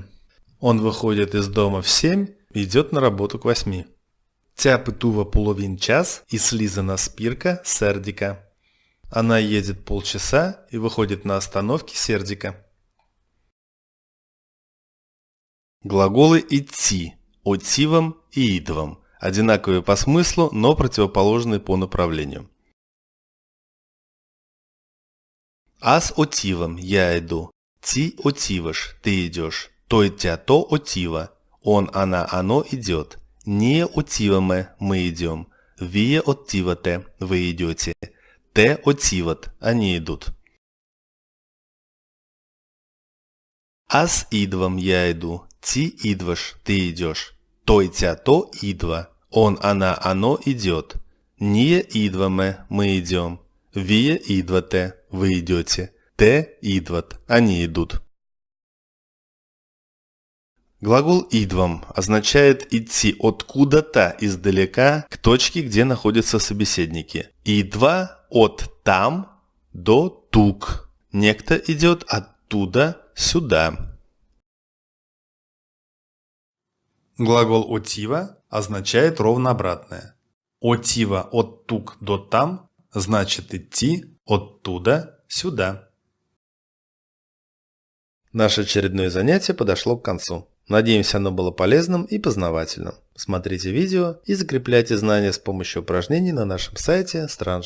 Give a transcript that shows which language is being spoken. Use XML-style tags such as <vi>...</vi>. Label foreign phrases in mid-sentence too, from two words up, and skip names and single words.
<ru>Он выходит из дома в 7 и идет на работу к 8.</ru> <bg>Тя пътува половин час и слиза на спирка Сердика.</bg> <ru>Она едет полчаса и выходит на остановке Сердика. Глаголы идти –</ru> <bg>отивам и идвам.</bg> <ru>Одинаковые по смыслу, но противоположные по направлению.</ru> <bg>Аз отивам –</bg> <ru>я иду.</ru> <bg>Ти отиваш –</bg> <ru>ты идешь.</ru> <bg>Той тя то отива.</bg> <ru>Он, она, оно идет.</ru> <bg>Ние отиваме –</bg> <ru>мы идем.</ru> <bg>Вие отивате –</bg> <ru>вы идете.</ru> <bg>Те отиват</bg> <ru>– они идут.</ru> <bg>Аз идвам –</bg> <ru>я иду.</ru> <bg>Ти идваш –</bg> <ru>ты идешь.</ru> <bg>Той тя то идва.</bg> <ru>Он, она, оно идет.</ru> <bg>Ние идваме –</bg> <ru>мы идем.</ru> <bg>Вие идвате –</bg> <ru>вы идете.</ru> <bg>Те идват</bg> <ru>– они идут. Глагол идвам означает идти откуда-то издалека к точке, где находятся собеседники.</ru> <bg>Идва от там до тук.</bg> <ru>Некто идет оттуда сюда. Глагол отива означает ровно обратное.</ru> <bg>Отива от тук до там</bg> <ru>значит идти оттуда сюда. Наше очередное занятие подошло к концу. Надеемся, оно было полезным и познавательным. Смотрите видео и закрепляйте знания с помощью упражнений на нашем сайте strangerschool.com.</ru>